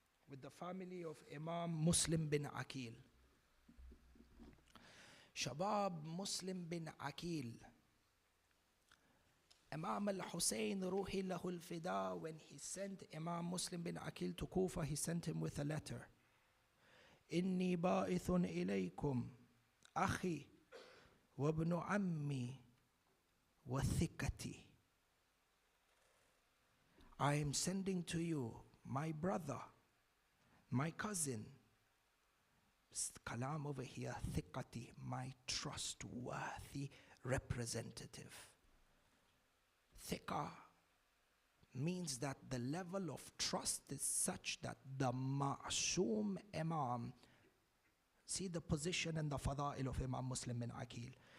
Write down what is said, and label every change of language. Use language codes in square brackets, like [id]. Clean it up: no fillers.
[en] With the family of Imam Muslim bin Aqil. Shabab Muslim bin Aqil. Imam al-Hussein Ruhi lahul fida, when he sent Imam Muslim bin Aqil to Kufa, he sent him with a letter. [ar] إني باعث إليكم أخي وابن عمي وثقتي. [en] I am sending to you my brother, my cousin, kalam over here, thiqati, my trustworthy representative. Thiqa means that the level of trust is such that the ma'soom imam, see the position and the fada'il of Imam Muslim bin Aqil.